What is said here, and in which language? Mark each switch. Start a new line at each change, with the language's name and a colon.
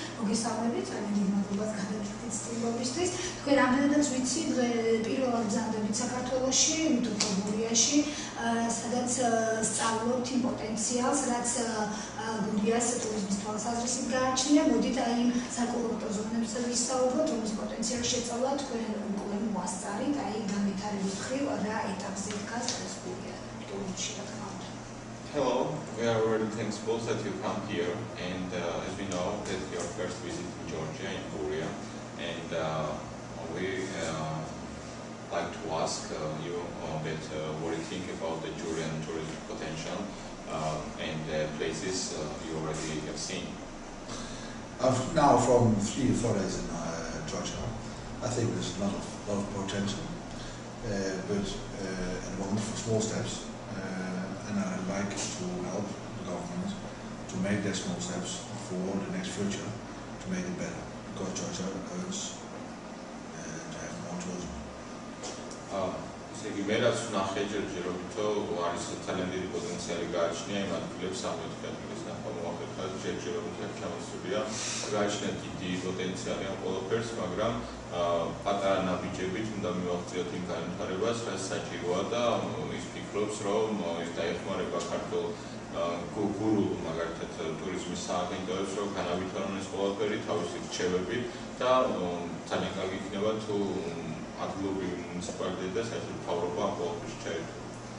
Georgian: მოგესალმებით, ძალიან დიდ მადლობას გადაგიხდით სტუმრობისთვის. თქვენ რამდენადაც ვიცი, პირველად გზანდებით საქართველოში, მით უფრო გურიაში, სადაც სწავლობთ იმ პოტენციალს, რაც გურიას ტურიზმის თვალსაზრისით გააჩნია. მოდით აი იმ საკურორტო ზონებზე ვისაუბროთ, რომლის პოტენციალს შეწავლა თქვენ უკვე მოასწარით, აი განვითარების მხრივ რა ეტაპზე დგას ეს გურია ტურიზმში რა თქმა უნდა.
English: Hello, we are really thankful that you come here, and as we know that your first visit to Georgia in Guria, and we like to ask you that what you think about the Georgian tourism potential and the places you already have seen. Now from 3 or 4 days in Georgia, I think there's a lot of potential, but at the moment for small steps. And I'd like to help the government to make their small steps for the next future to make it better, because Georgia earns to have more tourism.
Georgian: ისე მე რაც ვნახე ჯერჯერობით არის ძალიან დიდი პოტენციალი გააჩნია იმ ადგილებს სამეთქლის ნახვა მოახერხა ჯერჯერობით აქ ჩამოსულია გააჩნია დიდი პოტენციალი ამ ყველაფერს, მაგრამ პატარა ნაბიჯებით უნდა მივაღწიოთ იმ განვითარებას, რაც საჭიროა და ის ფიქრობს, რომ ის დაეხმარება ქართულ გურულ მაგალითად ტურიზმის სააგენტოებს, რომ განავითარონ ეს ყველაფერი თავისი რჩევებით და ძალიან კარგი იქნება თუ ადგილობრივი მუნიციპალიტეტი და საერთოდ მთავრობა ამ ყველაფერში ჩაერთო.